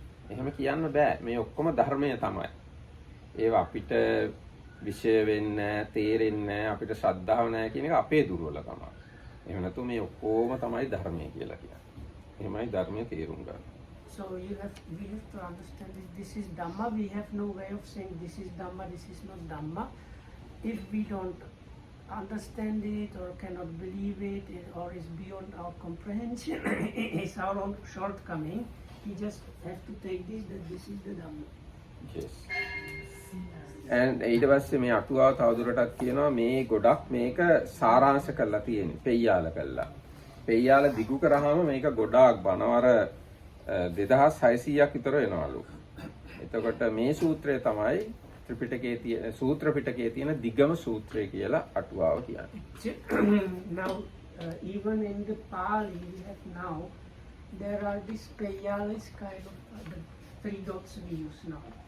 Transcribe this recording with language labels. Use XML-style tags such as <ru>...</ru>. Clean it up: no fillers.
<si>එහෙම කියන්න බෑ. මේ ඔක්කොම ධර්මය තමයි. ඒවා අපිට විශේෂ වෙන්නේ තේරෙන්නේ අපිට ශ්‍රද්ධාව නැහැ කියන එක අපේ දුර්වලකම. එහෙම නැතු මේ ඔක්කොම තමයි ධර්මය කියලා කියන්නේ. එහෙමයි ධර්මය තේරුම් ගන්න.</si> <en>So we have to understand that this is Dhamma. We have no way of saying this is Dhamma, this is not Dhamma. If we don't understand it or cannot believe it or is beyond our comprehension, it's our own shortcoming. We just have to take this that this is the Dhamma. Yes. And</en> <si>ඊට පස්සේ මේ අටුවාව තවදුරටත් කියනවා මේ ගොඩක් මේක සාරාංශ කරලා තියෙන්නේ පෙయ్యాල කළා. පෙయ్యాල දිගු කරාම මේක ගොඩාක් බණවර 2600ක් විතර වෙනවලු. එතකොට මේ සූත්‍රය තමයි ත්‍රිපිටකයේ තියෙන සූත්‍ර පිටකයේ තියෙන දිගම සූත්‍රය කියලා අටුවාව කියන්නේ.</si> <en>Now, even in the Pali we have now, there are these peyalis kind of the 3 dots we use now.</en>